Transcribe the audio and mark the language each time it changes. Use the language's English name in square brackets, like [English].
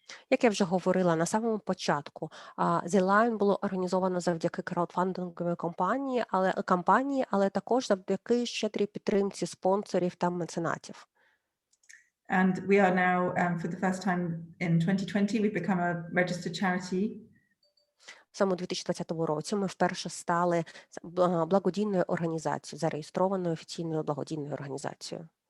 [Ukrainian] Як я вже говорила на самому початку, The Line було організовано завдяки краудфандинговій кампанії, але також завдяки щедрій підтримці спонсорів та меценатів. [English] And we are now, for the first time in 2020, we've become a registered charity. [Ukrainian] Саме у 2020 році ми вперше стали благодійною організацією, зареєстрованою офіційною благодійною організацією.